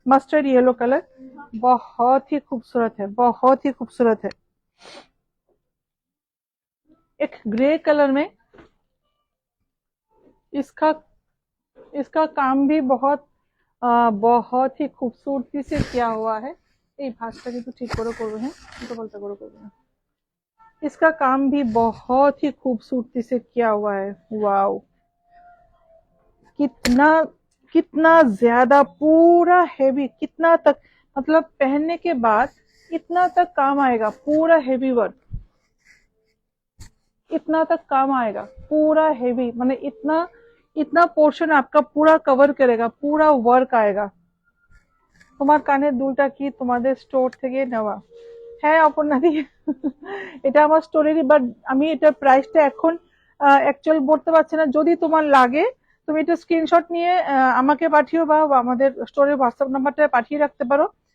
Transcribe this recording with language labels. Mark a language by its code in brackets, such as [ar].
[hi] Mustard yellow colour बहुत ही खूबसूरत है, बहुत ही खूबसूरत है। एक ग्रे कलर में, इसका काम भी बहुत ही खूबसूरती से किया हुआ है। [bn] এই ভাঁজটা কিন্তু ঠিক করে করবে, হ্যাঁ উল্টো পাল্টা করে করবে না। [hi] इसका काम भी बहुत ही खूबसूरती से किया हुआ है। वाओ, कितना कितना ज्यादा, पूरा हेवी, कितना तक, मतलब पहनने के बाद इतना तक काम आएगा, पूरा हेवी वर्क, इतना तक काम आएगा, पूरा हेवी, माने इतना इतना पोर्शन आपका पूरा कवर करेगा, पूरा वर्क आएगा। [bn] তোমার কানের দুলটা কি তোমাদের স্টোর থেকে নেওয়া? হ্যাঁ অপর্ণাদি, এটা আমার স্টোরেরই, বাট আমি এটা প্রাইসটা এখন অ্যাকচুয়াল বলতে পারছি না। যদি তোমার লাগে তুমি এটা স্ক্রিনশট নিয়ে আমাকে পাঠিও বা আমাদের স্টোরের হোয়াটসঅ্যাপ নাম্বারটা পাঠিয়ে রাখতে পারো।